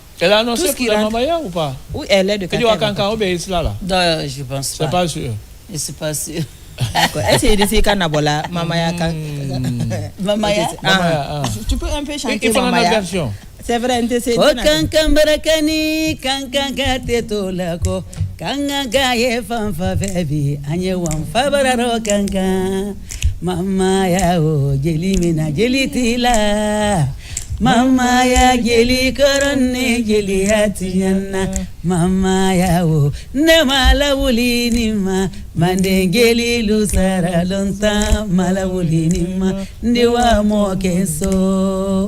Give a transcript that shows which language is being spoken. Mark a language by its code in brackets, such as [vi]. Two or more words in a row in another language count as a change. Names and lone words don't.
[fr] Elle a annoncé pour la Mamaya ou pas? Oui, elle est de Kankan. Non, je pense pas. C'est pas sûr. Je suis pas sûr. Elle c'est de Kanabola, Mamaya. Mamaya. Tu peux un peu chanter Il faut Mamaya. une version. C'est vrai, c'est [man] Kankan barakani, kankan gate tolako, kankan ye fanfa febi, anye wanfa bararo kankan. Mama ya o jeli mina jeli tila, mama ya jeli korone jeli hatiyana, mama ya o ne malawuli nima, mande jeli lusara lonta malawuli nima, ndiwa mokeso.